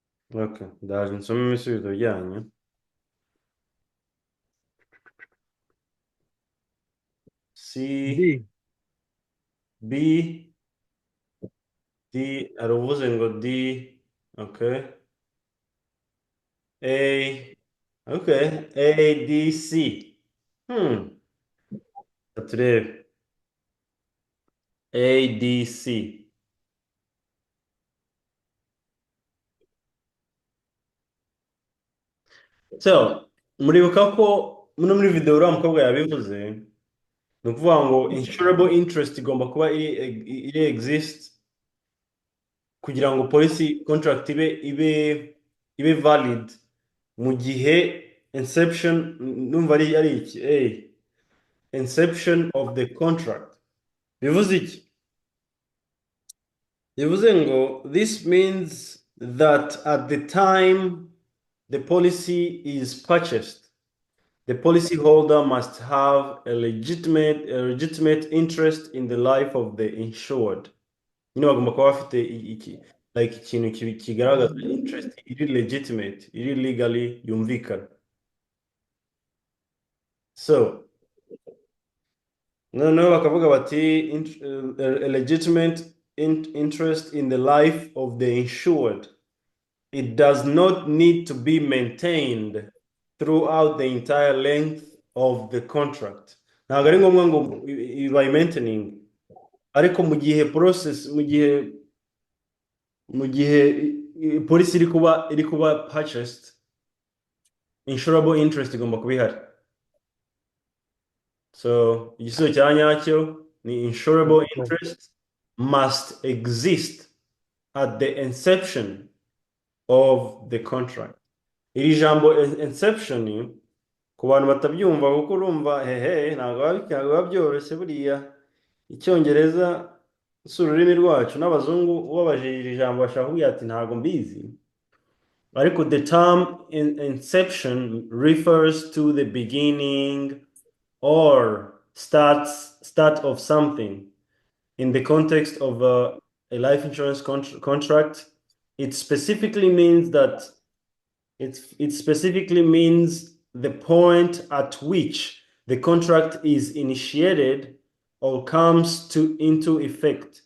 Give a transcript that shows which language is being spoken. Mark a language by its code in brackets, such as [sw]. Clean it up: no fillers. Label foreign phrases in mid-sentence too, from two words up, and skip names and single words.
[rw] Okay, ndaje nsome ibisubizo byanyu. C, D. B, D, hari uvuze ngo D. Okay. A, okay. A, D, C. Turebe. A, D, C. So, muribuka ko muri video uriya mukobwa yabivuze, ni ukuvuga ngo [en] insurable interest [rw] igomba kuba iri exist kugira ngo [en] policy contract [rw] ibe valid mu gihe inception, numva ari iki? [en] Inception of the contract. [rw] Bivuze iki? Bivuze ngo [en] this means that at the time the policy is purchased, the policyholder must have a legitimate interest in the life of the insured. [rw] Nyine bagomba kuba bafite like ikintu kigaragaza interest iri legitimate, iri legally yumvikana. [en] So [rw] noneho bakavuga bati [en] a legitimate interest in the life of the insured. It does not need to be maintained throughout the entire length of the contract. [rw] Ntabwo ari ngombwa ngo ibaye maintaining, ariko mu gihe process, mu gihe policy iri kuba purchased, [en] insurable interest [rw] igomba kuba ihari. [en] So [rw] igisubizo cya nyacyo ni [en] insurable interest must exist at the inception of the contract. [rw] Iri jambo inception ku bantu batabyumva kuko urumva ntabwo biba byoroshye buriya icyongereza si ururimi rwacu, n'abazungu ubabaje iri jambo bashaka kubwira ati ntabwo mbizi, ariko [en] the term inception refers to the beginning or start of something. In the context of a life insurance contract, it specifically means the point at which the contract is initiated or comes into effect.